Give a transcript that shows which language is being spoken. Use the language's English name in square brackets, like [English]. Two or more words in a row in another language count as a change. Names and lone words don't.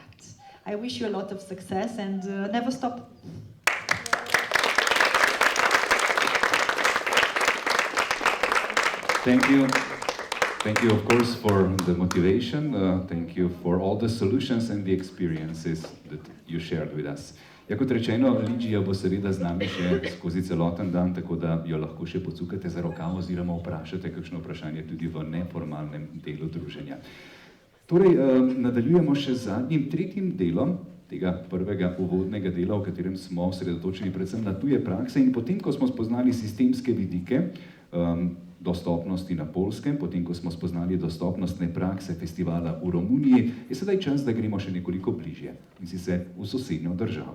[English] I wish you a lot of success and never stop. Thank you. Thank you, of course, for the motivation. Thank you for all the solutions and the experiences that you shared with us. [Slovenian] Ja, kot rečeno, Ligia bo seveda z nami še skozi celoten dan, tako da jo lahko še pocukate za rokav oziroma vprašate kakšno vprašanje tudi v neformalnem delu druženja. Torej, nadaljujemo še z zadnjim, tretjim delom tega prvega uvodnega dela, v katerem smo osredotočeni predvsem na tuje prakse in potem, ko smo spoznali sistemske vidike dostopnosti na Poljskem, potem, ko smo spoznali dostopnostne prakse festivala v Romuniji, je sedaj čas, da gremo še nekoliko bližje, in sicer v sosednjo državo.